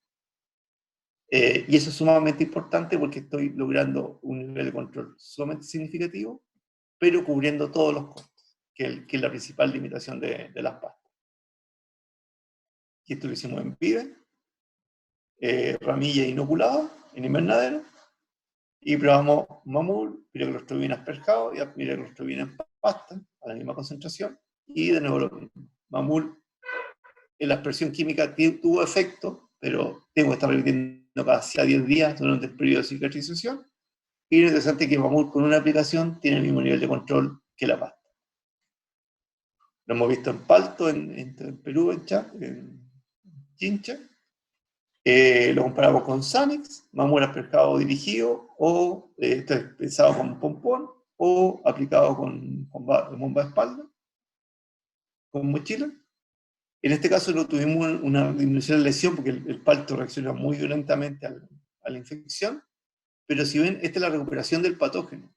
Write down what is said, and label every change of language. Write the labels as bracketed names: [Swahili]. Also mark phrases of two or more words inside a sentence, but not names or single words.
[Spanish] Y eso es sumamente importante porque estoy logrando un nivel de control sumamente significativo, pero cubriendo todos los costos, que es la principal limitación de las pastas. Y esto lo hicimos en PIDE, ramilla inoculada en invernadero, y probamos mamul, piroclostrovina asperjado y piroclostrovina en pasta, a la misma concentración, y de nuevo lo mismo. Mamul, en la aspersión química tuvo efecto, pero tengo que estar repitiendo casi a 10 días durante el periodo de cicatrización, y lo interesante es que mamul con una aplicación tiene el mismo nivel de control que la pasta. Lo hemos visto en Palto, en Perú, en Chincha. Lo comparamos con Sanix, mamul asperjado dirigido, o esto es pensado con pompón, o aplicado con bomba de espalda, con mochila. En este caso no tuvimos una disminución de lesión porque el palto reacciona muy violentamente a la infección, pero si ven, esta es la recuperación del patógeno.